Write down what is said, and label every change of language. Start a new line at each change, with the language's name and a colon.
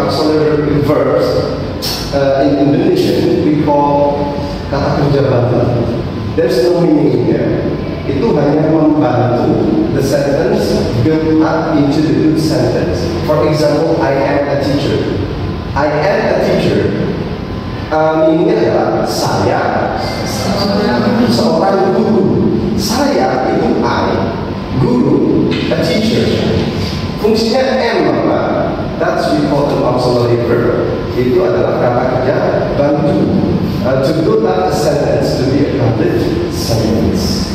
English: Auxiliary verbs in Indonesian we call
Indonesian: kata kerja bantu.
English: There's no meaning in there.
Indonesian: Itu hanya membantu
English: the sentence build up into the good sentence. For example, I am a teacher. I am a teacher.
Indonesian: Meaningnya adalah saya seorang guru. Saya itu I, guru,
English: a teacher.
Indonesian: Fungsinya M apa?
English: That's we call an auxiliary verb.
Indonesian: Itu adalah kata kerja bantu.
English: To build up a sentence to be a complete sentence.